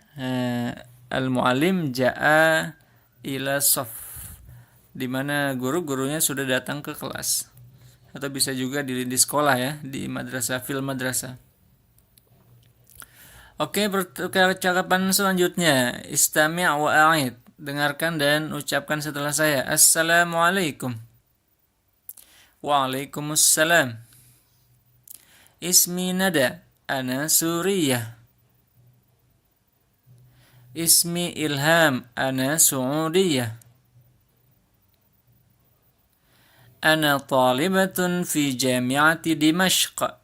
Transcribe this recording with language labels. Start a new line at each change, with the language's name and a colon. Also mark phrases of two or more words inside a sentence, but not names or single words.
Arabic: المعلم جاء إلى الصف,
Indonesian: di mana gurunya sudah datang ke kelas. Atau bisa juga di sekolah ya, di madrasah,
Arabic: في المدرسة.
Indonesian: Oke, percakapan selanjutnya.
Arabic: استمع وأعد.
Indonesian: Dengarkan dan ucapkan setelah saya.
Arabic: السلام عليكم. وعليكم السلام. اسمي ندى، أنا سورية. اسمي إلهام، أنا سعودية. أنا طالبة في جامعة دمشق.